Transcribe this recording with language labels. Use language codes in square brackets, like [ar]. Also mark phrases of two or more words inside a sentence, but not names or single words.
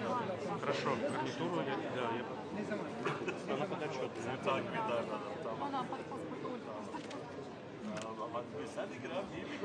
[ru] Хорошо, гарнитуру, да, я... Она под отчет. Так, да. [tr] Ona Paphos Ama sen de gram değil mi?